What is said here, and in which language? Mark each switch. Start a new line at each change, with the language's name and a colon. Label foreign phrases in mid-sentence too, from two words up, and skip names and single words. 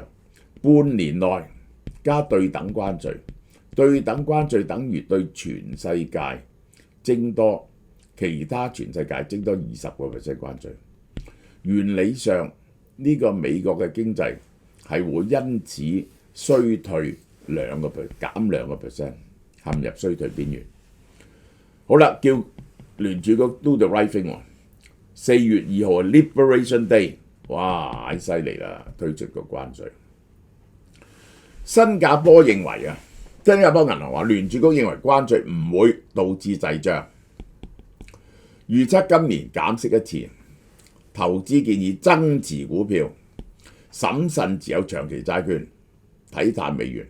Cantonese: 半年內加對等關稅，對等關稅等於對全世界徵多其他全世界徵多20% 關稅。原理上呢個美國嘅經濟係會因此衰退2%，減2%，陷入衰退邊緣。好啦，叫聯儲局
English: do the right thing
Cantonese: 喎。4月2號 Liberation Day，哇，犀利啦，推出個關稅。新加坡認為啊，新加坡銀行話聯儲局認為關稅唔會導致滯脹，預測今年減息一次，投資建議增持股票，審慎持有長期債券，睇淡美元。